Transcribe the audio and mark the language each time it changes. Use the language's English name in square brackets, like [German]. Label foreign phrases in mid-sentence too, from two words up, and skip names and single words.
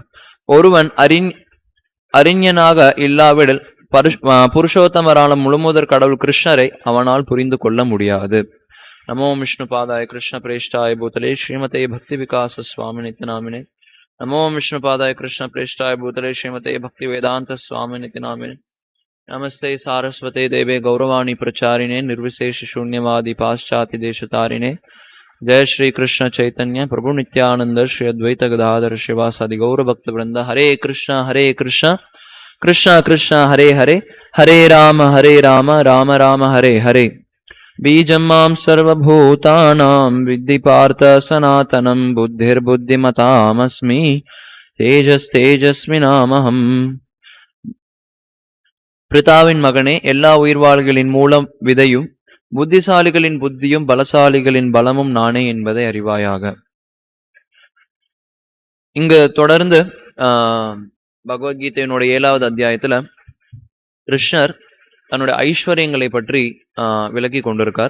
[Tamil] ஒருவன் அறிஞனாக இல்லாவிடில் புருஷோத்தமரான முழுமுதற் கடவுள் கிருஷ்ணரை அவனால் புரிந்து கொள்ள முடியாது. [Sanskrit] नमो विष्णु पादाय कृष्ण प्रेष्ठाय भूतले श्रीमते भक्ति विकास स्वामि नित्यनामिने. नमो विष्णु पादाय कृष्ण प्रेष्ठाय भूतले श्रीमते भक्ति वेदान्त स्वामि नित्यनामिने. नमस्ते सारस्वते देवे गौरवाणी प्रचारिणे निर्विशेष शून्यवादी पाश्चात्य देशतारिणे. जय श्री कृष्ण चैतन्य प्रभु नित्यानंद श्री अद्वैत गदाधर शिवासादि गौर भक्त वृंद. हरे कृष्ण कृष्ण कृष्ण हरे हरे, हरे राम राम राम हरे हरे. बीजं मां सर्वभूतानां विद्धि पार्थ सनातनं बुद्धिर्बुद्धिमतामस्मि தேஜஸ்வினாமஹம். [Tamil] பிரிதாவின் மகனே, எல்லா உயிர்வாழ்களின் மூலம் விதையும் புத்திசாலிகளின் புத்தியும் பலசாலிகளின் பலமும் நானே என்பதை அறிவாயாக. இங்கு தொடர்ந்து பகவத்கீதையினுடைய 7வது அத்தியாயத்துல கிருஷ்ணர் தன்னுடைய ஐஸ்வர்யங்களை பற்றி விளக்கி கொண்டிருக்கார்.